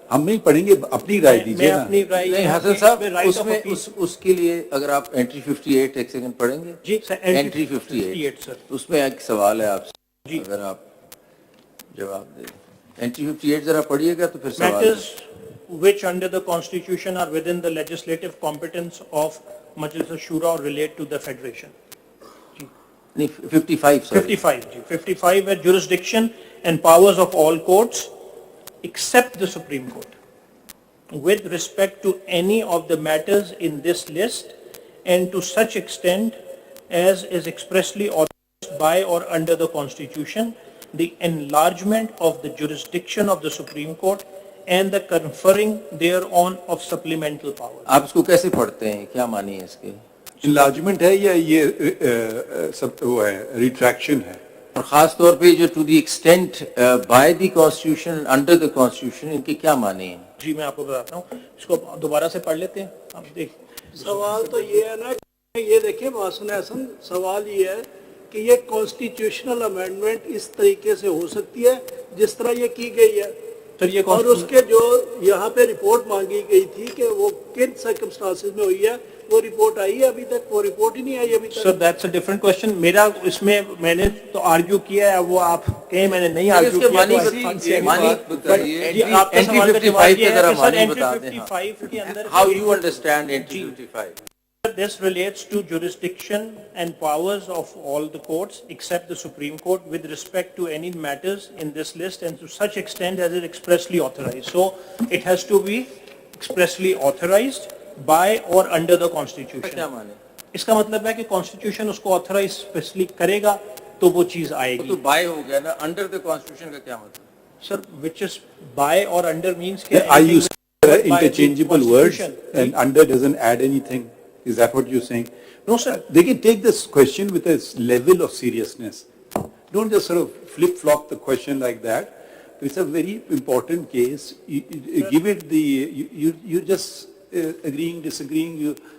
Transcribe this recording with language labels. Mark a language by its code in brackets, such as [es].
[ur] ہم نہیں پڑھیں گے, اپنی رائے دیجیے نا. نہیں حسن صاحب, اس میں اس کے لیے اگر آپ انٹری 58 ایک سیکنڈ پڑھیں گے. جی سر, انٹری 58 سر, اس میں ایک سوال ہے آپ سے, اگر آپ جواب دیں. انٹری 58 ذرا پڑھیے گا تو پھر سوال ہے. [en] Which under the Constitution are within the legislative competence of Majlis al-Shura or relate to the Federation. 55 sir. 55 are jurisdiction and powers of all courts except the Supreme Court with respect to any of the matters in this list and to such extent as is expressly authorized by or under the Constitution, the enlargement of the jurisdiction of the Supreme Court and the conferring thereon of supplemental powers. [ur] آپ اس کو کیسے پڑھتے ہیں, کیا معنی ہے اس کے؟ Enlargement ہے یا یہ سب وہ ہے ریٹریکشن ہے؟ اور خاص طور پہ جو to the extent by the constitution under the constitution, ان کے کیا معنی ہیں؟ جی میں آپ کو بتاتا ہوں, اس کو دوبارہ سے پڑھ لیتے ہیں. آپ دیکھ سوال تو یہ ہے نا کہ یہ دیکھیں محسن احسن, سوال یہ ہے کہ یہ کانسٹیٹیوشنل امینڈمنٹ اس طریقے سے ہو سکتی ہے جس طرح یہ کی گئی ہے, سر یہ اور اس کے جو یہاں پہ رپورٹ مانگی گئی تھی کہ وہ کن سرکمسٹانسز میں ہوئی ہے, وہ رپورٹ آئی ہے ابھی تک؟ وہ رپورٹ ہی نہیں آئی ابھی تک. [en] Sir that's a different question. [ur] میرا اس میں میں نے تو آرگیو کیا ہے, وہ آپ کہیں میں نے نہیں آرگیو کیا. معنی آپ کا سوال کا جواب یہ ہے کہ سر اینٹری 55 کے اندر [en] How you understand entry 55. This relates to jurisdiction and powers of all the courts except the Supreme Court with respect to any matters in this list and to such extent as it expressly authorized. So it has to be expressly authorized by or under the Constitution. [ur] کیا معنی؟ اس کا مطلب ہے کہ Constitution اس کو authorize especially کرے گا تو وہ چیز آئے تو گی. بائی ہو گیا نا, انڈر دا کانسٹیٹیوشن کا کیا مطلب؟ [en] Sir, which is by or under means کہ Are you interchangeable words and under doesn't add anything? Is that what you're saying? No, sir. They can take this question with a level of seriousness. Don't just sort of flip-flop the question like that. It's a very important case. You give it the, you're just agreeing, disagreeing.